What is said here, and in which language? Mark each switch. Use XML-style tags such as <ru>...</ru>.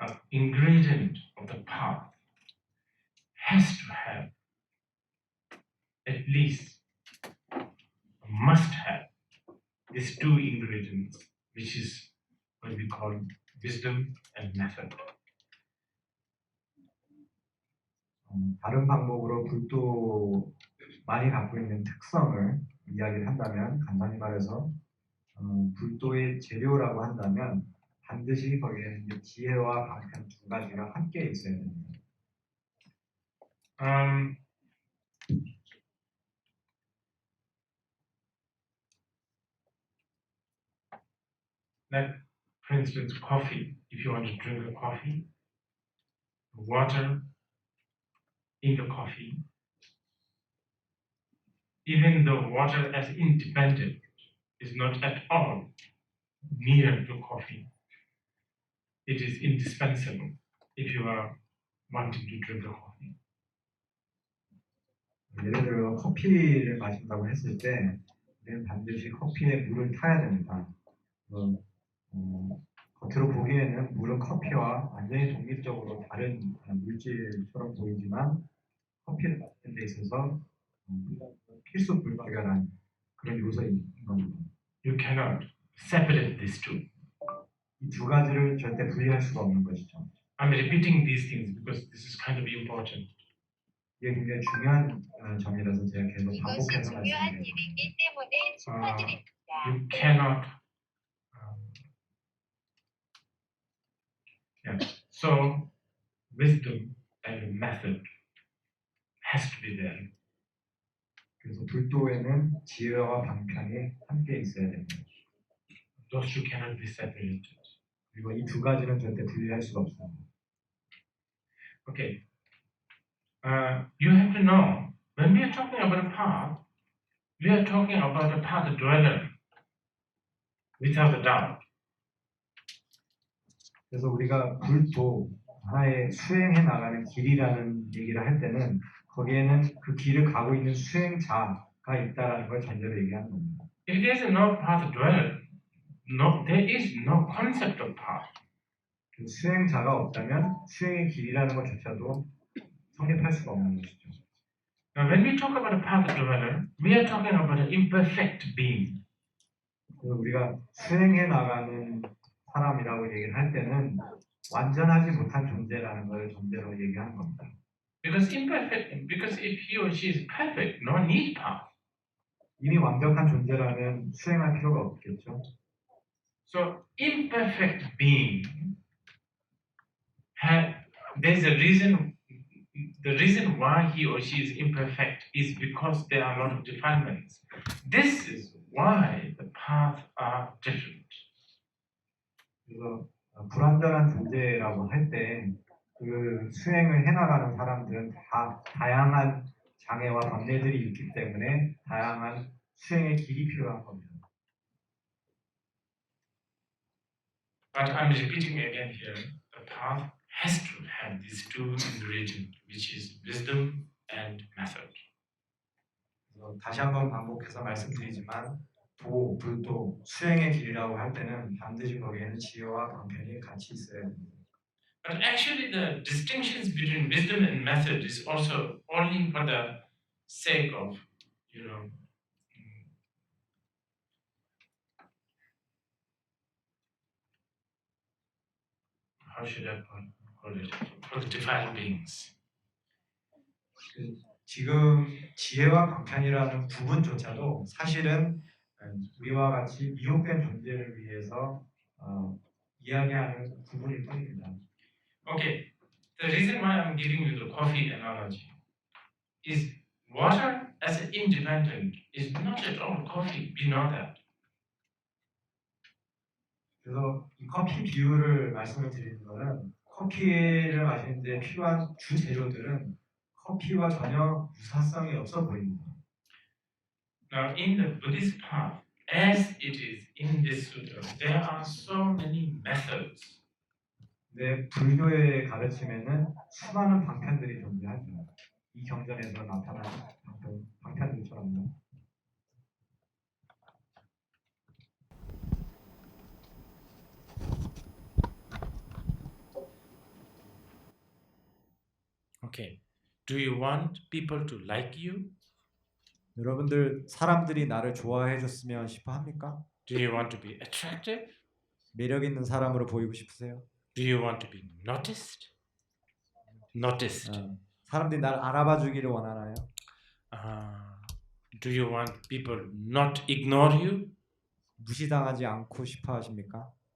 <en>Ingredient of the path has to have at least, must have, these two ingredients, which is what we call wisdom and method.</en> <ko>다른 방법으로 불도만이 갖고 있는 특성을 이야기를 한다면, 간단히 말해서 불도의 재료라고 한다면 반드시 거기에 이제 지혜와 방편 두 가지가 함께 있어야 됩니다.</ko> <en>Like, for instance, coffee. If you want to drink a coffee, water in the coffee, even though water as independent is not at all near to coffee, it is indispensable if you are wanting to drink a coffee.</en> <ko>예를 들어 커피를 마신다고 했을 때 우리는 반드시 커피에 물을 타야 됩니다. 겉으로 보기에는 물은 커피와 완전히 독립적으로 다른 물질처럼 보이지만 커피를 마시는 데 있어서 필수 불가결한 그런 요소인 겁니다.</ko> <en>You cannot separate these two.</en> <ko>이 두 가지를 절대 분리할 수가 없는 것이죠.</ko> <en>I'm repeating these things because this is kind of important.</en> <ko>이게 굉장히 중요한 점이라서 제가 계속 이것이 반복해서 중요한 말씀드립니다. 일이기 때문에 축하드립니다.</ko> <en>You cannot. So, wisdom and method has to be there.</en> <ko>그래서 불도에는 지혜와 방편이 함께 있어야 됩니다.</ko> <en>Those two cannot be separated.</en> <ko>그리고 이 두 가지는 절대 분리할 수가 없습니다.</ko> <en>Okay. You have to know, when we are talking about a path, we are talking about a path dweller, without a doubt.</en> <ko>그래서 우리가 불도 하나의 수행해 나가는 길이라는 얘기를 할 때는 거기에는 그 길을 가고 있는 수행자가 있다라는 걸 전제로 얘기하는 겁니다.</ko> <en>If there is no path dweller, there is no concept of path.</en> <ko>그 수행자가 없다면 수행의 길이라는 것조차도 성립할 수가 없는 것이죠.</ko> <en>Now, when we talk about a path dweller, we are talking about an imperfect being.</en> <ko>그래서 우리가 수행해 나가는 사람이라고 얘기를 할 때는 완전하지 못한 존재라는 걸 전제로 얘기하는 겁니다.</ko> <en>Because if he or she is perfect, no need path.</en> <ko>이미 완벽한 존재라면 수행할 필요가 없겠죠.</ko> <en>So imperfect being, there's a reason. The reason why he or she is imperfect is because there are a lot of defilements. This is why the paths are different.</en> <ko>그래서 불완전한 존재라고 할 때 그 수행을 해나가는 사람들은 다 다양한 장애와 번뇌들이 있기 때문에 다양한 수행의 길이 필요한 겁니다.</ko> <en>But I'm repeating again here, the path has to have these two ingredients, which is wisdom and method.</en> <ko>그래서 다시 한번 반복해서 말씀드리지만 불도, 수행의 길이라고 할 때는 반드시 거기에는 지혜와 방편이 같이 있어야 됩니다.</ko> <en>But actually the distinctions between wisdom and method is also only for the sake of, how should I call it? For the defiled beings.</en> <ko>지금 지혜와 방편이라는 부분조차도 사실은 우리와 같이 미혹된 존재를 위해서 이야기하는 부분일 뿐입니다.</ko> <en>Okay, the reason why I'm giving you the coffee analogy is water as an independent is not at all coffee. We know that.</en> <ko>그래서 이 커피 비유를 말씀을 드리는 것은 커피를 마시는데 필요한 주 재료들은 커피와 전혀 유사성이 없어 보입니다.</ko> <en>Now, in the Buddhist path, as it is in this sutta, there are so many methods.</en> <ko>네, 불교의 가르침에는 수많은 방편들이 존재하죠. 이 경전에서 나타나는 방편들처럼요.</ko> <en>Okay. Do you want people to like you?</en> <ko>여러분들 사람들이 나를 좋아해 줬으면 싶어 합니까?</ko> <en>Do you want to be attractive?</en> <ko>매력 있는 사람으로 보이고 싶으세요?</ko> <en>Do you want to be noticed? Noticed.</en> <ko>사람들이 날 알아봐 주기를 원하나요?</ko> <en>Do you want people not ignore you?</en> <ko>무시당하지 않고 싶어 하십니까?</ko>